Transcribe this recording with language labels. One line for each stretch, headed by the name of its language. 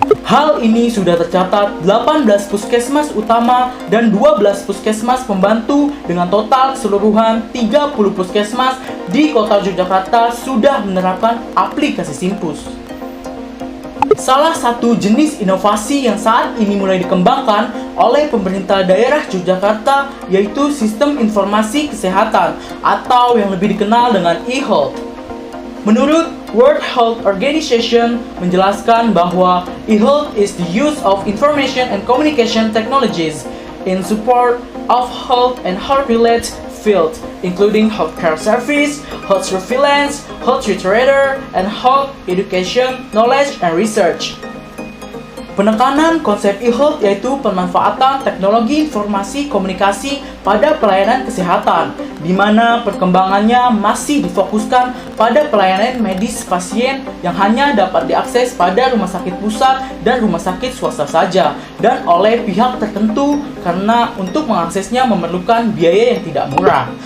Indonesian: Hal ini sudah tercatat 18 puskesmas utama dan 12 puskesmas pembantu dengan total keseluruhan 30 puskesmas di Kota Yogyakarta sudah menerapkan aplikasi Simpus. Salah satu jenis inovasi yang saat ini mulai dikembangkan oleh pemerintah daerah Yogyakarta yaitu Sistem Informasi Kesehatan atau yang lebih dikenal dengan e-health. Menurut World Health Organization menjelaskan bahwa
English: e-health is the use of information and communication technologies in support of health and health-related fields, including healthcare service, health surveillance, health literature, and health education, knowledge, and research.
Indonesian: Penekanan konsep e-health yaitu pemanfaatan teknologi informasi komunikasi pada pelayanan kesehatan, di mana perkembangannya masih difokuskan pada pelayanan medis pasien yang hanya dapat diakses pada rumah sakit pusat dan rumah sakit swasta saja, dan oleh pihak tertentu karena untuk mengaksesnya memerlukan biaya yang tidak murah.